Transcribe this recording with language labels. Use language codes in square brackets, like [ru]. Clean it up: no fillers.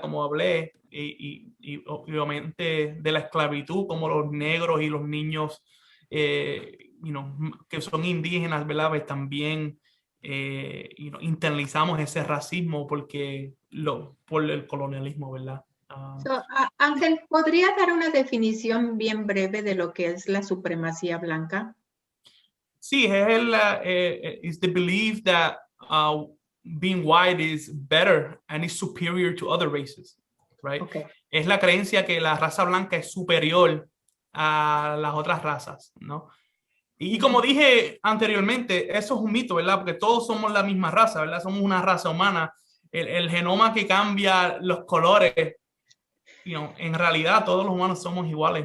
[es] Como hablé, y obviamente de la esclavitud, como los negros y los niños que son indígenas, ¿verdad? Pues también internalizamos ese racismo por el colonialismo, ¿verdad? Ángel, ¿podría dar una definición bien breve de lo que es la supremacía blanca? Sí, es [en] the belief that being white is better and is superior to other races, right? Okay. [es] Es la creencia que la raza blanca es superior a las otras razas, ¿no? Y como dije anteriormente, eso es un mito, ¿verdad? Porque todos somos la misma raza, ¿verdad? Somos una raza humana. El genoma que cambia los colores, en realidad todos los humanos somos iguales.